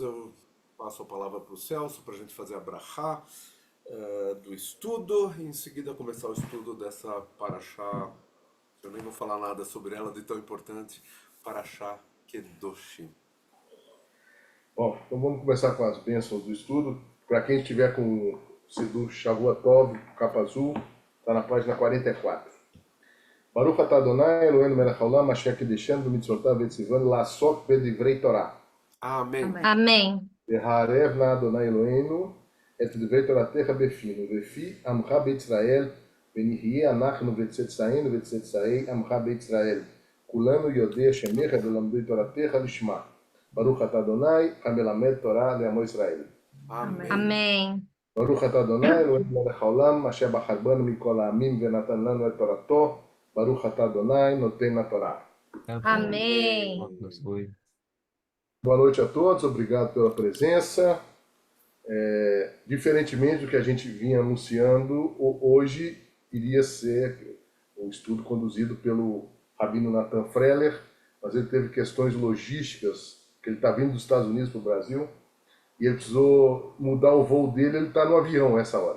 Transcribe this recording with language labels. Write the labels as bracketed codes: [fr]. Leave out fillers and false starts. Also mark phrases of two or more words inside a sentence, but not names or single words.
[pt] Eu passo a palavra para o Celso para a gente fazer a brachá do estudo e em seguida começar o estudo dessa paraxá. Eu nem vou falar nada sobre ela de tão importante, paraxá Kedoshim. Bom, então vamos começar com as bênçãos do estudo. Para quem estiver com o Sidur Shavuotov, capa azul, está na página 44. [he] ברוך אתה ה' אלהינו מלך העולם אשר קדשנו במצותיו וצונו לעסוק בדברי תורה. [pt] Amém. Amém. [he] והערב נא ה' אלהינו את דברי תורתך בפינו ובפי עמך בישראל ונהיה אנחנו וצאצאינו וצאצאי עמך בישראל. כלנו יודעי שמך ולומדי תורתך לשמה. ברוך אתה ה' המלמד תורה לעמו ישראל. [pt] Amém. Amém. [he] ברוך אתה ה' אלהינו מלך העולם אשר בחר בנו מכל העמים ונתן לנו את תורתו. ברוך אתה ה' נותן התורה. [pt] Amém. Boa noite a todos, obrigado pela presença. Diferentemente do que a gente vinha anunciando, hoje iria ser um estudo conduzido pelo Rabino Nathan Freller, mas ele teve questões logísticas, que ele está vindo dos Estados Unidos para o Brasil, e ele precisou mudar o voo dele, ele está no avião essa hora.